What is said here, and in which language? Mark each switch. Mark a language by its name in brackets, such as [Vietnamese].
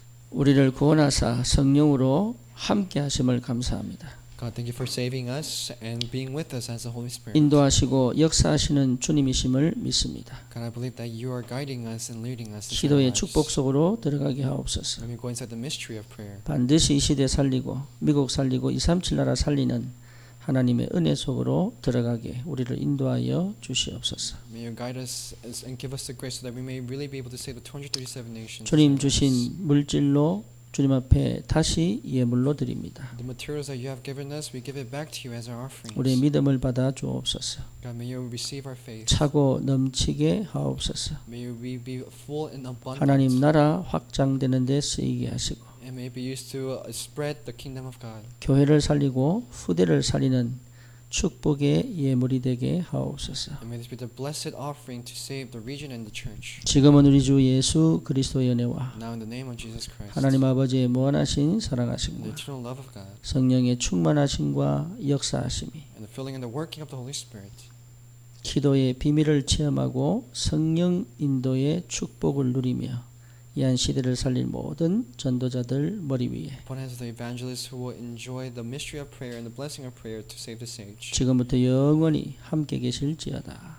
[Korean] 우리를 구원하사 성령으로 함께 하심을 감사합니다. [English] God, thank you for saving us and being with us as the Holy Spirit. [Korean] 인도하시고 역사하시는 주님이심을 믿습니다. [English] God, I believe that you are guiding us and leading us. [Korean] 기도의 축복 속으로 들어가게 하옵소서. [English] Let me go inside the mystery of prayer. [Korean] 반드시 이 시대 살리고 미국 살리고 237 나라 살리는 하나님의 은혜 속으로 들어가게 우리를 인도하여 주시옵소서. [English] May you guide us and give us the grace so that we may really be able to save the 237 nations. [Korean] 주님 주신 물질로 주님 앞에 다시 예물로 드립니다. [English] The materials that you have given us, we give it back to you as our offerings. [Korean] 우리의 믿음을 받아 주옵소서. [English] God, may you receive our faith. [Korean] 차고 넘치게 하옵소서. [English] May we be full and abundant. [Korean] 하나님 나라 확장되는 데 쓰이게 하시고 [English] And may be used to spread the kingdom of God. [Korean] 교회를 살리고 후대를 살리는 축복의 예물이 되게 하옵소서. [English] And may this be the blessed offering to save the region and the church. [Korean] 지금은 우리 주 예수 그리스도의 은혜와 [English] Now in the name of Jesus Christ. [Korean] 하나님 아버지의 무한하신 [English] And the [Korean] 사랑하심과 [English] eternal love of God. [Korean] 성령의 충만하심과 역사하심이 [English] And the filling and the working of the Holy Spirit. [Korean] 기도의 비밀을 체험하고 성령 인도의 축복을 누리며 이한 시대를 살릴 모든 전도자들 머리 위에 [English] Upon hands of the evangelists who will enjoy the mystery of prayer and the blessing of prayer to save this age. [Korean] 지금부터 영원히 함께 계실지어다.